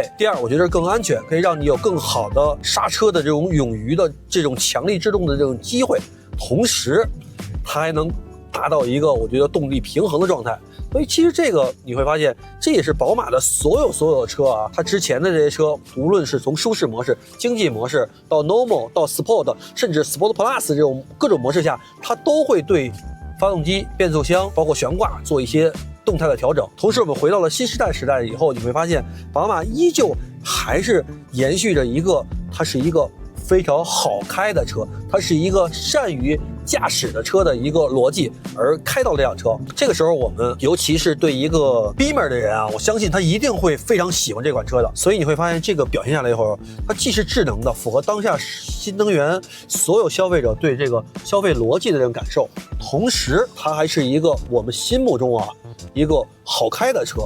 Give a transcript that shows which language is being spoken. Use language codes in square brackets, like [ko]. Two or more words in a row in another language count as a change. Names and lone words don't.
[zh] 第二，我覺得更安全，可以讓你有更好的剎車的這種勇於的這種强力制动的這種機會，同時它還能達到一個我覺得動力平衡的狀態。所以其實這個你會發現，這也是寶馬的所有的車啊，它之前的這些車，無論是從舒適模式、經濟模式到 Normal 到 Sport， 甚至 Sport Plus 這種各種模式下，它都会对发动机、变速箱包括悬挂做一些动态的调整。同时我们回到了新时代以后，你会发现宝马依旧还是延续着一个，它是一个非常好开的车，它是一个善于驾駛的車的一個邏輯而開到這輛車。這個時候我們尤其是對一個 Beamer 的人啊，我相信他一定會非常喜歡這款車的。所以你會發現這個表現下來以後，它既是智能的，符合當下新能源所有消費者對這個消費邏輯的這種感受，同時它還是一個我們心目中啊一個好開的車。